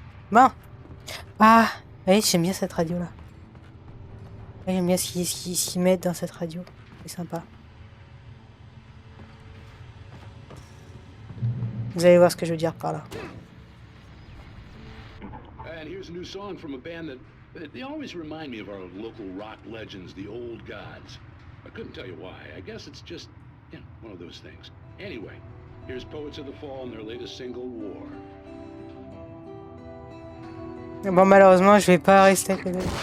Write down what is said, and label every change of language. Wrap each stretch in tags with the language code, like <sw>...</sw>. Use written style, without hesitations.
<fr>Bon. Ah, oui, j'aime bien cette radio là. J'aime bien ce qu'ils mettent dans cette radio. C'est sympa. Vous allez voir ce que je veux dire par là.</fr> <en>And here's a new song from a band that they always remind me of our local rock legends, the old gods. I couldn't tell you why. I guess it's just, one of those things. Anyway, here's Poets of the Fall and their latest single, War.</en> <fr>Bon, malheureusement, je vais pas rester avec les deux.</fr>